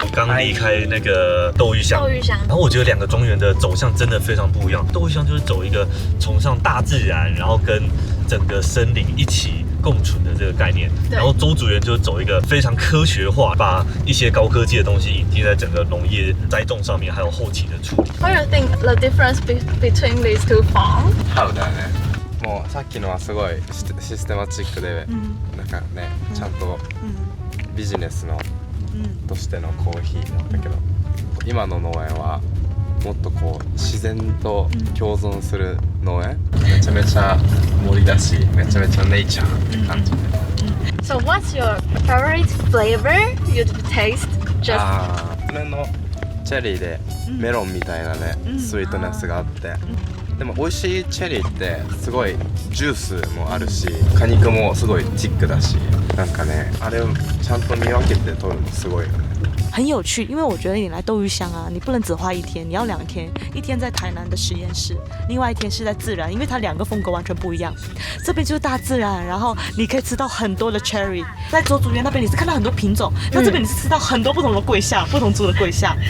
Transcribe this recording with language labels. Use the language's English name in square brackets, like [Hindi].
[Chinese] 刚离开那个豆御香，然后我觉得两个庄园的走向真的非常不一样。豆御香就是走一个崇尚大自然，然后跟整个森林一起共存的这个概念，然后鄒筑园就是走一个非常科学化，把一些高科技的东西引进在整个农业栽种上面，还有后期的处理。 [English] What do you think the difference between these two farms? [Japanese] そうだね。もうさっきのはすごいシステマチックで、なんかね、ちゃんとビジネスのとしてのコーヒーなんだけど、今の農園はもっとこう自然と共存する農園、めちゃめちゃ森だし、めちゃめちゃネイチャーって感じで。 [English] So what's your favorite flavor you'd taste? Just [Japanese] これのチェリーでメロンみたいなね、スイートネスがあって。でも美味しいチェリーってすごいジュースもあるし、果肉もすごいチックだし、なんかね、あれをちゃんと見分けて取るのすごいよね。 [Chinese] 很有趣，因为我觉得你来豆御香啊，你不能只花1天，你要2天，一天在台南的实验室，另外1天是在自然，因为它2个风格完全不一样。这边就是大自然，然后你可以吃到很多的 cherry， 在鄒筑园那边你是看到很多品种，那这边你是吃到很多不同的桂夏，不同株的桂夏。